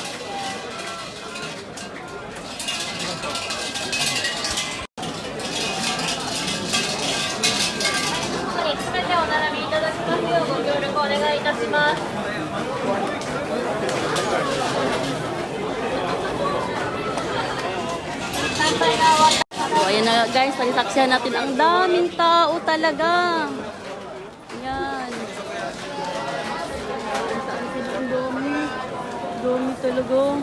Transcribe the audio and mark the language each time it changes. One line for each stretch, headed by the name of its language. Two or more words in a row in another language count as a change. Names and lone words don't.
Japanese: すべてお並びいただきますようご協力お願いいたします。参拝が終わった。
Filipino: So, ayan na guys, pagsaksihan natin ang daming tao talaga. Ayan. Saan sila ang dami? Dami talaga.